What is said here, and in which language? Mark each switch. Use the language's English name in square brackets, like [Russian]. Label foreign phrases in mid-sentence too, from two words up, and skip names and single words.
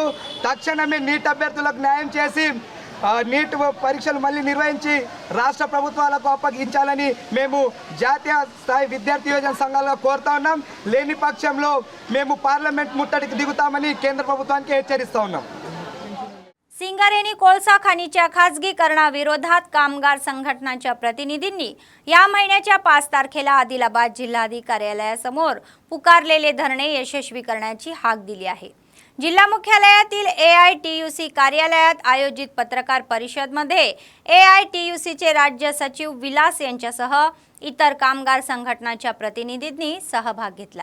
[Telugu] తక్షణమే నీట్ అభ్యర్థులకు న్యాయం చేసి నీట్ పరీక్షలు మళ్ళీ నిర్వహించి రాష్ట్ర ప్రభుత్వాలకు అప్పగించాలని మేము జాతీయ స్థాయి విద్యార్థి యోజన సంఘాలుగా కోరుతా ఉన్నాం. లేని పక్షంలో మేము పార్లమెంట్ ముట్టడికి దిగుతామని కేంద్ర ప్రభుత్వానికి హెచ్చరిస్తా ఉన్నాం. [Marathi] सिंगारेणी कोळसा खाणीच्या खाजगीकरणाविरोधात कामगार संघटनांच्या प्रतिनिधींनी या महिन्याच्या 5 तारखेला आदिलाबाद जिल्हाधिकारी कार्यालयासमोर पुकारलेले धरणे यशस्वी करण्याची हाक दिली आहे. जिल्हा मुख्यालयातील AITUC कार्यालयात आयोजित पत्रकार परिषदेमध्ये AITUCचे राज्य सचिव विलास यांच्यासह इतर कामगार संघटनांच्या प्रतिनिधींनी सहभाग घेतला.